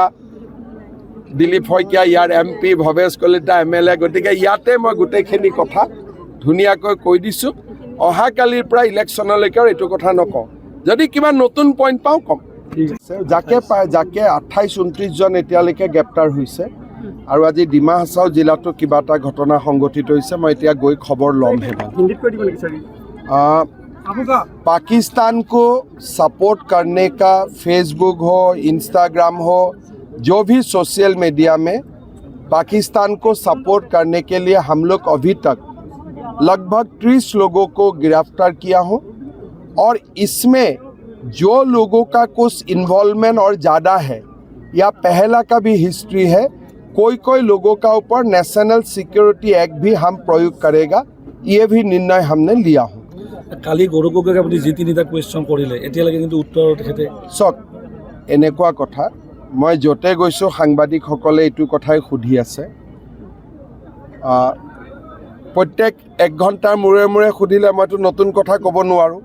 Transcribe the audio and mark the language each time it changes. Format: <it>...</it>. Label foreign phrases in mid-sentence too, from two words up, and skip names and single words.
<as>দিলীপ শইকীয়া ইয়াৰ MP, ভৱেশ কলিতা MLA, গতিকে ইয়াতে মই গোটেইখিনি কথা ধুনীয়াকৈ কৈ দিছোঁ। অহাকালিৰ পৰা ইলেকশ্যনলৈকে এইটো কথা নকওঁ, যদি কিবা নতুন পইণ্ট পাওঁ ক'ম। যাকে পায় যাকে 28-29 জন এতিয়ালৈকে গ্ৰেপ্তাৰ হৈছে। আৰু আজি ডিমা হাছাও জিলাতো কিবা এটা ঘটনা সংঘটিত হৈছে, মই এতিয়া গৈ খবৰ ল'মহে।</as> <hi>पाकिस्तान को सपोर्ट करने का फेसबुक हो, इंस्टाग्राम हो, जो भी</hi> <en>social media</en> <hi>में पाकिस्तान को सपोर्ट करने के लिए हम लोग अभी तक लगभग 30 लोगों को गिरफ्तार किया हूँ। और इसमें जो लोगों का कुछ इन्वॉल्वमेंट और ज़्यादा है या पहला का भी हिस्ट्री है, कोई लोगों का ऊपर नेशनल सिक्योरिटी एक्ट भी हम प्रयोग करेगा, ये भी निर्णय हमने लिया हूँ।</hi> <as>কালি গৌৰৱ গগৈক আপুনি যি তিনিটা কুৱেশ্যন কৰিলে এতিয়ালৈকে কিন্তু উত্তৰ তেখেতে চাওক, এনেকুৱা কথা মই য'তে গৈছোঁ সাংবাদিকসকলে এইটো কথাই সুধি আছে। প্ৰত্যেক 1 ঘণ্টাৰ মূৰে মূৰে সুধিলে মইতো নতুন কথা ক'ব নোৱাৰোঁ।</as>